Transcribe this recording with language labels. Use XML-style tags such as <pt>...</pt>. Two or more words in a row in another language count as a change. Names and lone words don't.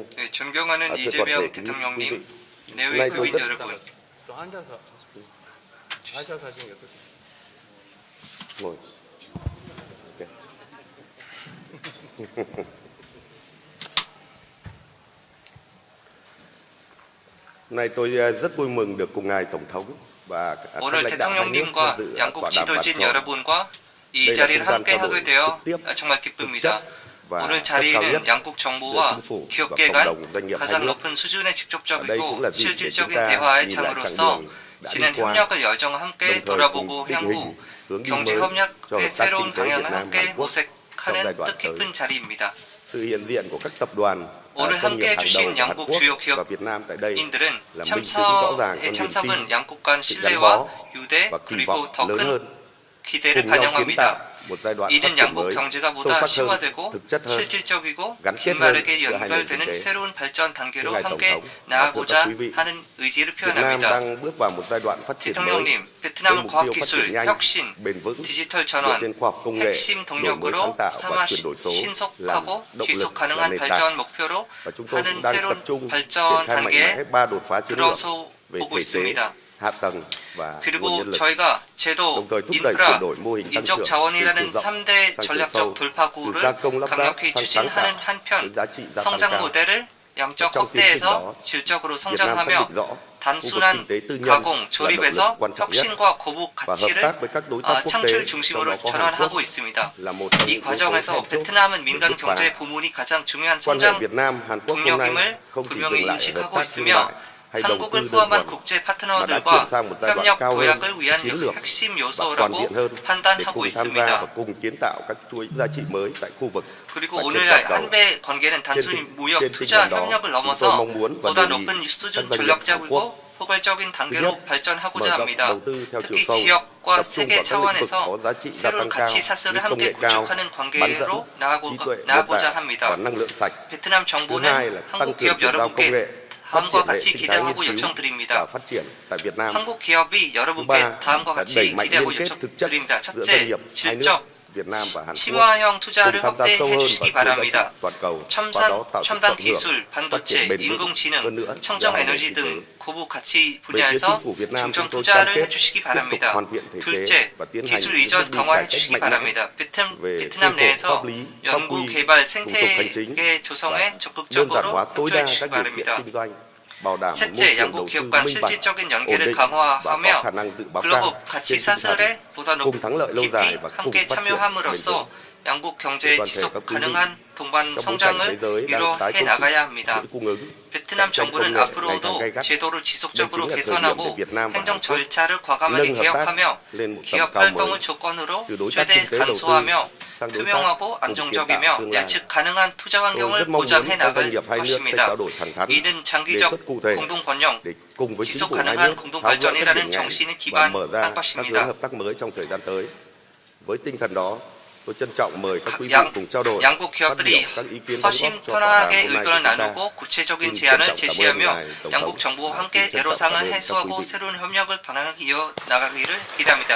<ko>네, 존경하는 이재명 대통령님, 내외</ko> <vi>nay tôi</vi> <ko>국민</ko> <vi>rất</vi> <ko>여러분, 저 앉아서 사진 옆에.</ko> <vi>ngồi. Ok. Hôm nay tôi rất vui mừng được cùng ngài Tổng thống và các</vi> <ko>오늘</ko> <vi>lãnh đạo hai nước</vi> <ko>대통령님과</ko> <vi>tham dự</vi> <ko>양국</ko> <vi>tọa đàm</vi> <ko>지도진</ko> <vi>Bangkok.</vi> <ko>여러분과 이</ko> <vi>đây là</vi> <ko>자리를</ko> <vi>không gian</vi> <ko>함께</ko> <vi>trao đổi</vi> <ko>하게 되어</ko> <vi>trực tiếp,</vi> <ko>정말</ko> <vi>thực</vi> <ko>기쁩니다.</ko> <vi>chất và</vi> <ko>오늘</ko> <vi>cấp cao nhất</vi> <ko>자리는 양국</ko> <vi>giữa</vi> <ko>정부와</ko> <vi>chính phủ và</vi> <ko>기업계</ko> <vi>cộng</vi> <ko>간</ko> <vi>đồng doanh nghiệp hai</vi> <ko>가장</ko> <vi>nước.</vi> <ko>높은 수준의</ko> <vi>Ở đây cũng</vi> <ko>직접적이고</ko> <vi>là dịp để chúng</vi> <ko>실질적인</ko> <vi>ta</vi> <ko>대화의</ko> <vi>nhìn lại chặng</vi> <ko>장으로서</ko> <vi>đường đã đi</vi> <ko>지난</ko> <vi>qua,</vi> <ko>협력의 여정 함께</ko> <vi>đồng thời</vi> <ko>돌아보고</ko> <vi>cùng định</vi> <ko>향후</ko> <vi>hình hướng đi</vi> <ko>경제</ko> <vi>mới cho</vi> <ko>협력의</ko> <vi>hợp tác</vi> <ko>새로운</ko> <vi>kinh tế Việt</vi> <ko>방향을</ko> <vi>Nam</vi> <ko>함께</ko> <vi>Hàn Quốc trong giai</vi> <ko>모색하는</ko> <vi>đoạn tới.</vi> <ko>뜻깊은 자리입니다.</ko> <vi>Sự hiện diện của các tập đoàn</vi> <ko>오늘</ko> <vi>doanh nghiệp</vi> <ko>함께</ko> <vi>hàng đầu</vi> <ko>해주신</ko> <vi>của Hàn</vi> <ko>양국</ko> <vi>Quốc</vi> <ko>주요</ko> <vi>và Việt Nam tại đây</vi> <ko>인들은</ko> <vi>là minh chứng rõ ràng cho</vi> <ko>참석의</ko> <vi>niềm tin,</vi> <ko>참석은 양국 간</ko> <vi>sự gắn</vi> <ko>신뢰와</ko> <vi>bó</vi> <ko>유대</ko> <vi>và kỳ</vi> <ko>그리고</ko> <vi>vọng</vi> <ko>더</ko> <vi>lớn</vi> <ko>큰</ko> <vi>hơn,</vi> <ko>기대를</ko> <vi>cùng nhau kiến</vi> <ko>반영합니다.</ko> <vi>tạo một giai đoạn phát</vi> <ko>이는</ko> <vi>triển</vi> <ko>양국</ko> <vi>mới,</vi> <ko>경제가</ko> <vi>sâu</vi> <ko>보다</ko> <vi>sắc hơn,</vi> <ko>심화되고</ko> <vi>thực chất hơn,</vi> <ko>실질적이고</ko> <vi>gắn kết hơn</vi> <ko>긴밀하게</ko> <vi>giữa hai nền kinh</vi> <ko>연결되는</ko> <vi>tế.</vi> <ko>새로운 발전</ko> <vi>Thưa</vi> <ko>단계로</ko> <vi>ngài Tổng</vi> <ko>함께</ko> <vi>thống và thưa</vi> <ko>나아가자</ko> <vi>các quý vị,</vi> <ko>하는 의지를</ko> <vi>Việt Nam</vi> <ko>표현합니다.</ko> <vi>đang bước vào một giai đoạn phát triển mới</vi> <ko>대통령님,</ko> <vi>với</vi> <ko>베트남은</ko> <vi>mục tiêu phát</vi> <ko>과학기술,</ko> <vi>triển nhanh,</vi> <ko>혁신,</ko> <vi>bền vững</vi> <ko>디지털</ko> <vi>dựa</vi> <ko>전환,</ko> <vi>trên khoa học công nghệ,</vi> <ko>핵심</ko> <vi>đổi mới</vi> <ko>동력으로</ko> <vi>sáng tạo và</vi> <ko>삼아</ko> <vi>chuyển đổi số làm</vi> <ko>신속하고</ko> <vi>động</vi> <ko>지속</ko> <vi>lực là</vi> <ko>가능한</ko> <vi>nền</vi> <ko>발전</ko> <vi>tảng.</vi> <ko>목표로</ko> <vi>Và chúng tôi cũng</vi> <ko>하는</ko> <vi>đang</vi> <ko>새로운</ko> <vi>tập trung triển</vi> <ko>발전</ko> <vi>khai mạnh mẽ</vi> <ko>단계에</ko> <vi>3 đột phá chiến lược</vi> <ko>들어서</ko> <vi>về</vi> <ko>보고</ko> <vi>thể chế,</vi> <ko>있습니다.</ko> <vi>hạ tầng và nguồn</vi> <ko>그리고</ko> <vi>nhân lực.</vi> <ko>저희가 제도,</ko> <vi>đồng thời thúc đẩy</vi> <ko>인프라,</ko> <vi>chuyển đổi mô hình tăng trưởng</vi> <ko>인적</ko> <vi>từ</vi> <ko>자원이라는</ko> <vi>chiều rộng</vi> <ko>3대</ko> <vi>sang chiều</vi> <ko>전략적</ko> <vi>sâu, từ</vi> <ko>돌파구를</ko> <vi>gia công lắp ráp</vi> <ko>강력히</ko> <vi>sang sáng</vi> <ko>추진하는</ko> <vi>tạo</vi> <ko>한편</ko> <vi>đến giá trị gia tăng</vi> <ko>성장</ko> <vi>cao.</vi> <ko>모델을 양적</ko> <vi>trong tiến trình đó,</vi> <ko>확대해서 질적으로</ko> <vi>Việt Nam xác</vi> <ko>성장하며</ko> <vi>định rõ khu vực</vi> <ko>단순한</ko> <vi>kinh tế tư nhân</vi> <ko>가공,</ko> <vi>là động lực</vi> <ko>조립에서</ko> <vi>quan trọng nhất</vi> <ko>혁신과 고부</ko> <vi>và hợp</vi> <ko>가치를</ko> <vi>tác với các đối tác quốc tế</vi> <ko>창출</ko> <vi>trong</vi> <ko>중심으로</ko> <vi>đó có Hàn Quốc</vi> <ko>전환하고 있습니다.</ko> <vi>là một trong</vi> <ko>이</ko> <vi>những yếu tố</vi> <ko>과정에서</ko> <vi>then chốt</vi> <ko>베트남은</ko> <vi>để</vi> <ko>민간</ko> <vi>bứt phá.</vi> <ko>경제 부문이 가장 중요한</ko> <vi>Quan hệ</vi> <ko>성장</ko> <vi>Việt Nam Hàn Quốc hôm nay</vi> <ko>동력임을</ko> <vi>không chỉ</vi> <ko>분명히</ko> <vi>dừng lại ở hợp</vi> <ko>인식하고</ko> <vi>tác thương</vi> <ko>있으며</ko> <vi>mại hay đầu</vi> <ko>한국을</ko> <vi>tư đơn</vi> <ko>포함한</ko> <vi>thuần</vi> <ko>국제</ko> <vi>mà đã chuyển</vi> <ko>파트너들과</ko> <vi>sang một giai đoạn</vi> <ko>협력</ko> <vi>cao hơn,</vi> <ko>도약을 위한</ko> <vi>chiến lược</vi> <ko>핵심</ko> <vi>và toàn</vi> <ko>요소라고</ko> <vi>diện hơn để</vi> <ko>판단하고</ko> <vi>cùng tham gia và</vi> <ko>있습니다.</ko> <vi>cùng kiến tạo các chuỗi giá trị mới tại khu vực</vi> <ko>그리고</ko> <vi>và trên</vi> <ko>오늘</ko> <vi>toàn cầu.</vi> <ko>한배 관계는 단순히 무역,</ko> <vi>trên tinh</vi> <ko>투자,</ko> <vi>thần đó,</vi> <ko>협력을</ko> <vi>chúng tôi</vi> <ko>넘어서</ko> <vi>mong muốn và</vi> <ko>보다</ko> <vi>đề nghị</vi> <ko>높은</ko> <vi>các</vi> <ko>수준</ko> <vi>doanh nghiệp Hàn</vi> <ko>전략적이고</ko> <vi>Quốc</vi> <ko>포괄적인 단계로</ko> <vi>mở</vi> <ko>발전하고자</ko> <vi>rộng</vi> <ko>합니다.</ko> <vi>đầu tư theo chiều</vi> <ko>특히</ko> <vi>sâu,</vi> <ko>지역과</ko> <vi>tập trung</vi> <ko>세계</ko> <vi>vào các lĩnh vực</vi> <ko>차원에서</ko> <vi>có giá trị gia</vi> <ko>새로운</ko> <vi>tăng cao</vi> <ko>가치</ko> <vi>như</vi> <ko>사슬을</ko> <vi>công</vi> <ko>함께</ko> <vi>nghệ cao,</vi> <ko>구축하는</ko> <vi>bán dẫn,</vi> <ko>관계로</ko> <vi>trí tuệ, nhân</vi> <ko>나아가고자</ko> <vi>tạo và</vi> <ko>합니다.</ko> <vi>năng lượng sạch.</vi> <ko>베트남</ko> <vi>Thứ hai</vi> <ko>정부는</ko> <vi>là tăng</vi> <ko>한국</ko> <vi>cường</vi> <ko>기업</ko> <vi>chuyển giao công</vi> <ko>여러분께</ko> <vi>nghệ, phát</vi> <ko>다음과</ko> <vi>triển hệ</vi> <ko>같이</ko> <vi>sinh thái nghiên</vi> <ko>기대하고</ko> <vi>cứu và</vi> <ko>요청드립니다.</ko> <vi>phát triển tại Việt Nam.</vi> <ko>한국 기업이</ko> <vi>Thứ</vi> <ko>여러분께</ko> <vi>ba</vi> <ko>다음과</ko> <vi>là</vi> <ko>같이</ko> <vi>đẩy mạnh</vi> <ko>기대하고</ko> <vi>liên kết thực chất</vi> <ko>요청드립니다.</ko> <vi>giữa doanh</vi> <ko>첫째,</ko> <vi>nghiệp hai nước</vi> <ko>질적,</ko> <vi>Việt Nam và Hàn Quốc</vi> <ko>심화형</ko> <vi>cùng</vi> <ko>투자를</ko> <vi>tham gia sâu</vi> <ko>확대해</ko> <vi>hơn</vi> <ko>주시기</ko> <vi>vào chuỗi giá trị</vi> <ko>바랍니다.</ko> <vi>toàn cầu và</vi> <ko>첨단,</ko> <vi>đó tạo sự</vi> <ko>첨단</ko> <vi>cộng hưởng</vi> <ko>기술,</ko> <vi>phát triển</vi> <ko>반도체,</ko> <vi>bền vững hơn</vi> <ko>인공지능,</ko> <vi>nữa</vi> <ko>청정</ko> <vi>cho hai nền</vi> <ko>에너지</ko> <vi>kinh tế.</vi> <ko>등 고부 가치</ko> <vi>Về phía</vi> <ko>분야에서</ko> <vi>chính phủ Việt Nam,</vi> <ko>중점</ko> <vi>chúng tôi</vi> <ko>투자를</ko> <vi>cam kết</vi> <ko>해주시기</ko> <vi>tiếp tục</vi> <ko>바랍니다.</ko> <vi>hoàn thiện thể chế</vi> <ko>둘째,</ko> <vi>và tiến hành</vi> <ko>기술</ko> <vi>những</vi> <ko>이전</ko> <vi>bước đi cải</vi> <ko>강화해</ko> <vi>cách</vi> <ko>주시기</ko> <vi>mạnh mẽ</vi> <ko>바랍니다.</ko> <vi>về</vi> <ko>베트남</ko> <vi>khuôn khổ</vi> <ko>내에서</ko> <vi>pháp lý, pháp</vi> <ko>연구,</ko> <vi>quy,</vi> <ko>개발,</ko> <vi>thủ tục hành chính</vi> <ko>생태계 조성에</ko> <vi>và đơn giản</vi> <ko>적극적으로</ko> <vi>hóa tối đa</vi> <ko>협조해 주시기</ko> <vi>các điều kiện</vi> <ko>바랍니다.</ko> <vi>kinh doanh, bảo đảm một môi</vi> <ko>셋째,</ko> <vi>trường</vi> <ko>양국</ko> <vi>đầu</vi> <ko>기업</ko> <vi>tư</vi> <ko>간</ko> <vi>minh bạch,</vi> <ko>실질적인</ko> <vi>ổn</vi> <ko>연계를</ko> <vi>định và có</vi> <ko>강화하며</ko> <vi>khả năng dự báo</vi> <ko>글로벌</ko> <vi>cao</vi> <ko>가치</ko> <vi>trên tinh thần</vi> <ko>사슬에 보다</ko> <vi>cùng thắng lợi lâu</vi> <ko>깊이</ko> <vi>dài và cùng</vi> <ko>함께</ko> <vi>phát triển bền vững.</vi> <ko>참여함으로써 양국 경제의</ko> <vi>toàn thể</vi> <ko>지속</ko> <vi>các quý vị,</vi> <ko>가능한 동반</ko> <vi>trong bối cảnh thế</vi> <ko>성장을</ko> <vi>giới đang tái</vi> <ko>이뤄해</ko> <vi>cấu trúc</vi> <ko>나가야 합니다.</ko> <vi>chuỗi cung ứng,</vi> <ko>베트남</ko> <vi>cạnh tranh công</vi> <ko>정부는</ko> <vi>nghệ ngày càng</vi> <ko>앞으로도</ko> <vi>gay gắt.</vi> <ko>제도를</ko> <vi>Đây</vi> <ko>지속적으로</ko> <vi>chính là thời điểm để</vi> <ko>개선하고</ko> <vi>Việt Nam và</vi> <ko>행정</ko> <vi>Hàn Quốc</vi> <ko>절차를 과감하게</ko> <vi>nâng hợp tác</vi> <ko>개혁하며</ko> <vi>lên một tầm</vi> <ko>기업</ko> <vi>cao mới</vi> <ko>활동을 조건으로</ko> <vi>từ đối tác</vi> <ko>최대</ko> <vi>kinh tế đầu tư</vi> <ko>간소하며 투명하고 안정적이며 예측 가능한 투자 환경을 보장해 나갈 것입니다. 이는 장기적 공동 번영, 지속 가능한 공동 발전이라는 정신에 기반한 것입니다. 양국 기업들이 훨씬 편하게 의견을 나누고 구체적인 제안을 제시하며 양국 정부와 함께 애로사항을 해소하고 새로운 협력을 방향을 이어나가기를 기대합니다.</ko>